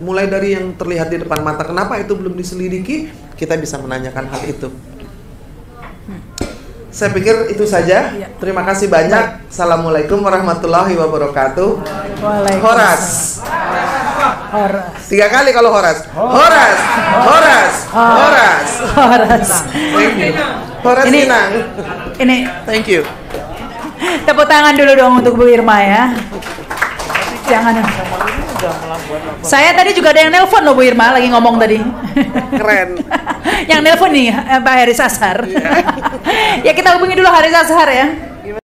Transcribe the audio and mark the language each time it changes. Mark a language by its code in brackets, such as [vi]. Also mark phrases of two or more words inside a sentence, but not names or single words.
[id] Mulai dari yang terlihat di depan mata, kenapa itu belum diselidiki? Kita bisa menanyakan hal itu. Saya pikir itu saja. Terima kasih banyak. [ar] السلام عليكم ورحمة الله وبركاته. [id] Horas. 3 kali kalau Horas. Horas. Horas. Horas. Horas. [bbc] Horas Inang. [id] Ini [en] Thank you. [id] tepuk tangan dulu dong untuk Bu Irma ya. Jangan. Saya tadi juga ada yang nelpon loh Bu Irma, lagi ngomong tadi. Keren. Yang nelpon nih Pak Haris Ashar. Ya kita hubungi dulu Haris Ashar ya.